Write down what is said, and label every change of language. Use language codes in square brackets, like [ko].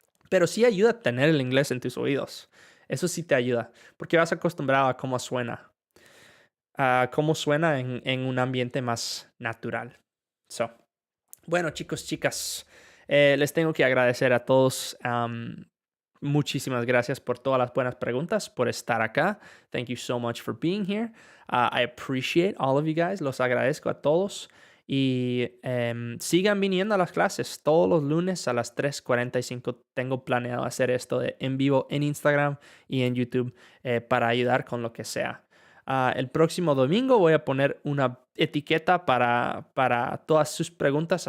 [es] Pero sí ayuda a tener el inglés en tus oídos. Eso sí te ayuda, porque vas acostumbrado a cómo suena. Cómo suena en un ambiente más natural. So, bueno, chicos, chicas, les tengo que agradecer a todos. Muchísimas gracias por todas las buenas preguntas, por estar acá. [en] Thank you so much for being here. I appreciate all of you guys. [es] Los agradezco a todos. Y sigan viniendo a las clases todos los lunes a las 3:45. Tengo planeado hacer esto en vivo en Instagram y en YouTube para ayudar con lo que sea. El próximo domingo voy a poner una etiqueta para todas sus preguntas.